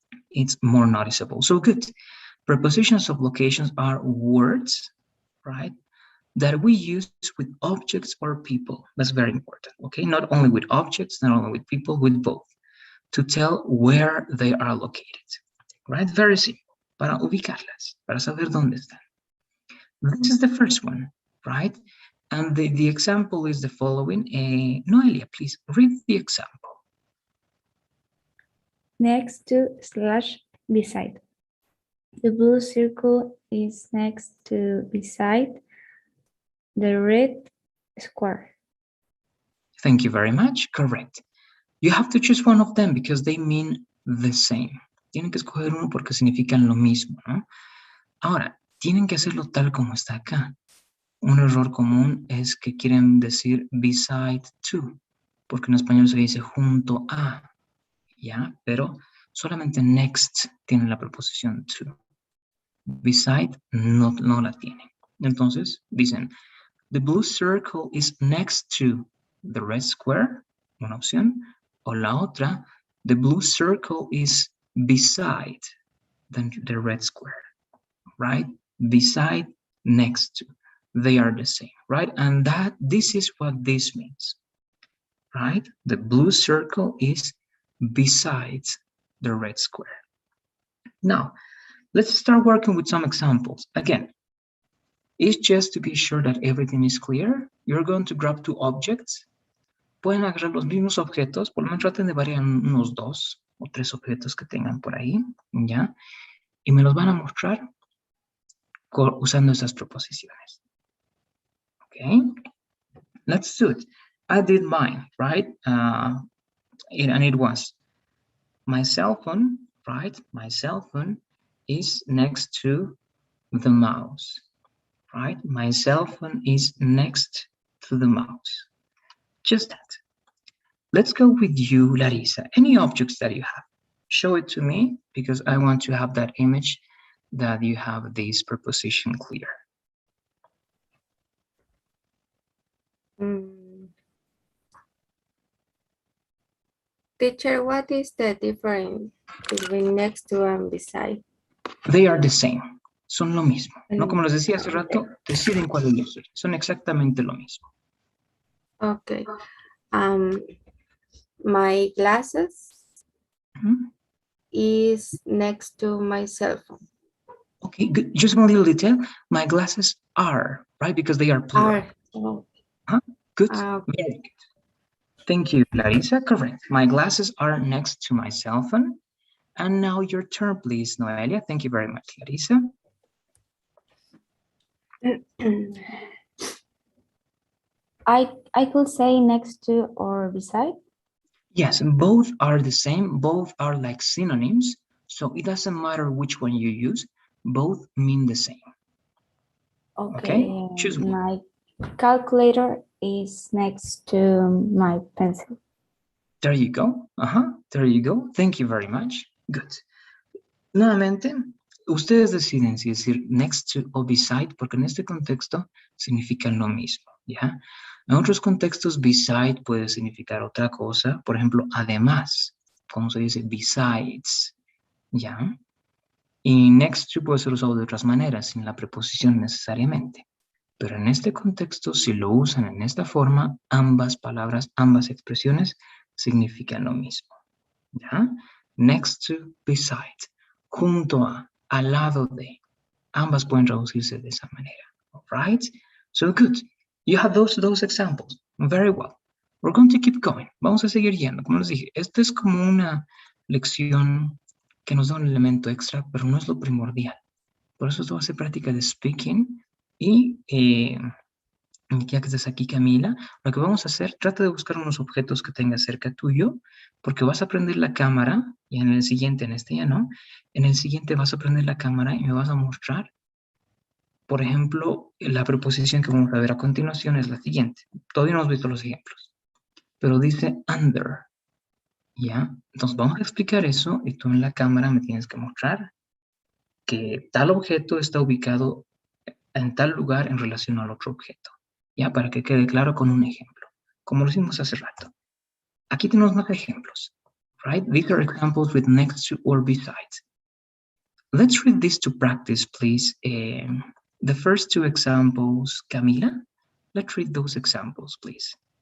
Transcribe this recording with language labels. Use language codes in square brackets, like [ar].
[en] it's more noticeable. So good. Prepositions of locations are words, right, that we use with objects or people. That's very important, okay? Not only with objects, not only with people, with both, to tell where they are located, right? Very simple, [es] para ubicarlas, para saber dónde están. [en] This is the first one, right? And the example is the following. Noelia, please read the example. Next to / beside. The blue circle is next to beside the red square. Thank you very much. Correct. You have to choose one of them because they mean the same. [es] Tienen que escoger uno porque significan lo mismo, ¿no? Ahora, tienen que hacerlo tal como está acá. Un error común es que quieren decir beside to, porque en español se dice junto a, ¿ya? Pero solamente next tiene la preposición to. [en] Beside [es] no la tiene. Entonces, dicen, [en] the blue circle is next to the red square, [es] una opción, o la otra, [en] the blue circle is beside the red square, right? Beside, next to. They are the same, right? And this is what this means, right? The blue circle is beside the red square. Now, let's start working with some examples. Again, it's just to be sure that everything is clear. You're going to grab two objects. [es] Pueden agarrar los mismos objetos, por lo menos traten de variar unos 2 o 3 objetos que tengan por ahí, ¿ya? Y me los van a mostrar usando esas preposiciones. [en] Okay, let's do it. I did mine, right? And it was my cell phone, right? My cell phone is next to the mouse, right? My cell phone is next to the mouse. Just that. Let's go with you, Larissa. Any objects that you have, show it to me because I want to have that image that you have this preposition clear. Teacher, what is the difference between next to and beside? They are the same. [es] Son lo mismo. No como les decía hace rato, deciden cuál elegir. Son exactamente lo mismo. [en] Okay. My glasses is next to my cell phone. Okay, good. Just one little detail. My glasses are, right? Because they are plural. Oh. Good. Okay. Very good. Thank you, Larissa. Correct. My glasses are next to my cell phone. And now your turn, please, Noelia. Thank you very much, Larissa. I could say next to or beside. Yes, both are the same. Both are like synonyms. So it doesn't matter which one you use. Both mean the same. Okay? Choose one. My calculator is next to my pencil. There you go. There you go. Thank you very much. Good. [es] Nuevamente, ustedes deciden si decir next to o beside, porque en este contexto significan lo mismo, ¿ya? En otros contextos, beside puede significar otra cosa. Por ejemplo, además, como se dice besides, ¿ya? Y next to puede ser usado de otras maneras, sin la preposición necesariamente. Pero en este contexto, si lo usan en esta forma, ambas palabras, ambas expresiones significan lo mismo, ¿ya? Next to, beside, junto a, al lado de. Ambas pueden traducirse de esa manera, [en] all right? So good. You have those examples. Very well. We're going to keep going. [es] Vamos a seguir yendo. Como les dije, esto es como una lección que nos da un elemento extra, pero no es lo primordial. Por eso esto va a ser práctica de speaking. Y ya que estás aquí, Camila, lo que vamos a hacer, trata de buscar unos objetos que tengas cerca tuyo, porque vas a prender la cámara, y en el siguiente, en este ya no, en el siguiente vas a prender la cámara y me vas a mostrar. Por ejemplo, la preposición que vamos a ver a continuación es la siguiente. Todavía no hemos visto los ejemplos, pero dice under, ¿ya? Entonces vamos a explicar eso y tú en la cámara me tienes que mostrar que tal objeto está ubicado en tal lugar en relación al otro objeto, ¿ya? Para que quede claro con un ejemplo, como lo hicimos hace rato. Aquí tenemos más ejemplos. [en] right? These are examples with next to or beside. Let's read this to practice, please. The first two examples, Camila, let's read those examples, please.